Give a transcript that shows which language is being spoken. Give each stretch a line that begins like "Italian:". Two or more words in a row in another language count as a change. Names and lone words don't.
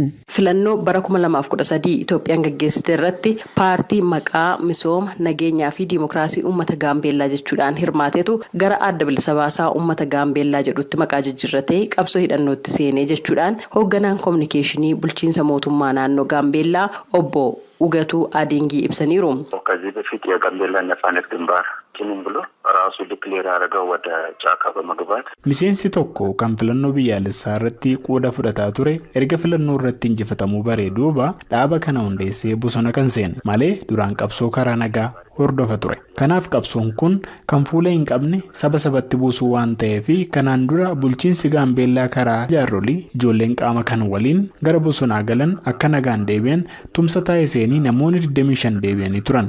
Oromo: Filannoo bara 2013 Itoophiyaan gaggeessite irratti paartii maqaa misooma nageenyaa fi diimokiraasii uummata Gaambeellaa jechuudhaan hirmaatetu gara adda bilisa baasaa uummata Gaambeellaa jedhutti maqaa jijjiirratee qabsoo hidhannootti seenee jechuudhaan hoogganaan kominikeeshinii bulchiinsa mootummaa naannoo Gaambeellaa obbo Ugeetuu Adiingii ibsaniiru.
Amharic: ከዚህ በፊት የጋምቤላ ነጻነት ግንባር ኪኒን ብሎ ራሱ ዲክሌር ያደረገው ወደ ጫካ በመግባት
Oromo: miseensi tokko kan filannoo biyyaalessaa irratti qooda fudhataa ture erga filannoo irratti injifatamuu baree duuba dhaaba kana hundeessee bosona kan seene malee duraan qabsoo karaa nagaa hordofa ture. Kanaaf qabsoon kun kan fuula hin qabne saba sabatti buusuu waan ta'eef kanaan dura bulchiinsi Gaambeellaa karaa jaarolii ijoolleen qaama kan waliin gara bosonaa galan akka nagaan deebi'an tumsa taasisanii namoonni 25 deebi'anii turan.